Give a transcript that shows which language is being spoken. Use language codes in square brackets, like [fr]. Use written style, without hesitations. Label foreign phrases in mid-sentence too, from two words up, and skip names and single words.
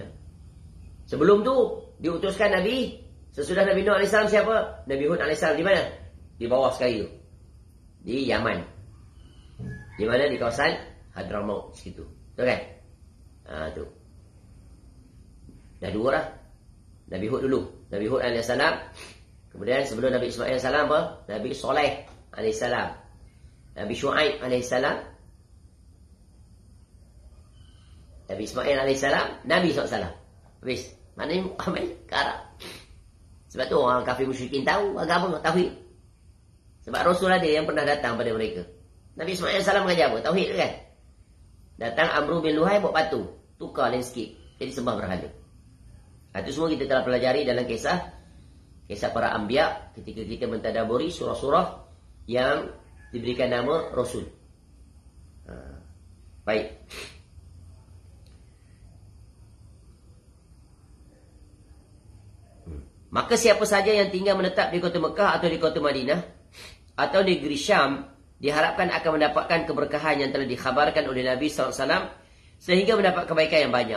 [ms] Sebelum tu diutuskan Nabi, sesudah Nabi Nuh AS siapa? Nabi Hud AS di mana? Di bawah sekali tu. Di Yaman. Di mana? Di kawasan Hadramaut situ. Betul kan? Tu. Dah 2 dah. Nabi Hud dulu. Nabi Hud AS. Kemudian sebelum Nabi Ismail AS apa? Nabi Soleh AS. Nabi Shu'aib AS. Nabi Ismail AS. Nabi SAW. Habis. Mana ni Muhammad ke Arab? Sebab tu orang kafir musyrikin tahu agama tauhid. Sebab Rasul ada yang pernah datang pada mereka. Nabi Ismail AS mengajar apa? Tauhid kan? Datang Amru bin Luhai buat patung. Tukar landscape. Jadi sembah berhala. Itu semua kita telah pelajari dalam kisah para anbiya ketika kita mentadaburi surah-surah yang diberikan nama Rasul. Baik. Maka siapa saja yang tinggal menetap di kota Mekah atau di kota Madinah atau di negeri Syam diharapkan akan mendapatkan keberkahan yang telah dikhabarkan oleh Nabi SAW sehingga mendapat kebaikan yang banyak.